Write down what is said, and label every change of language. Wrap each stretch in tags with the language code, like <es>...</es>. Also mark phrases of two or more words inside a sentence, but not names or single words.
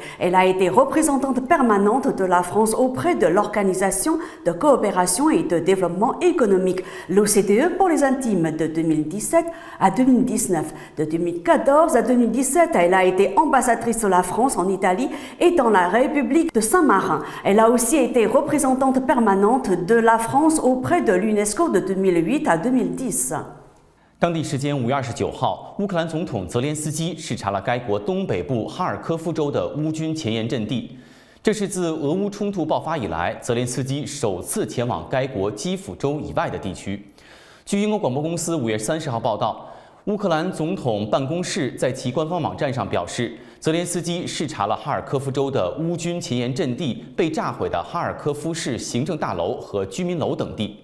<fr>Elle a été représentante permanente de la France auprès de l'Organisation de coopération et de développement économique, l'OCDE pour les intimes, de 2017 à 2019. De 2014 à 2017, elle a été ambassadrice de la France en Italie et dans la République de Saint-Marin. Elle a aussi été représentante permanente de la France auprès de l'UNESCO de 2008 à 2010.</fr> <zh>当地时间5月29号，乌克兰总统泽连斯基视察了该国东北部哈尔科夫州的乌军前沿阵地。这是自俄乌冲突爆发以来，泽连斯基首次前往该国基辅州以外的地区。据英国广播公司5月30号报道，乌克兰总统办公室在其官方网站上表示，泽连斯基视察了哈尔科夫州的乌军前沿阵地、被炸毁的哈尔科夫市行政大楼和居民楼等地。</zh>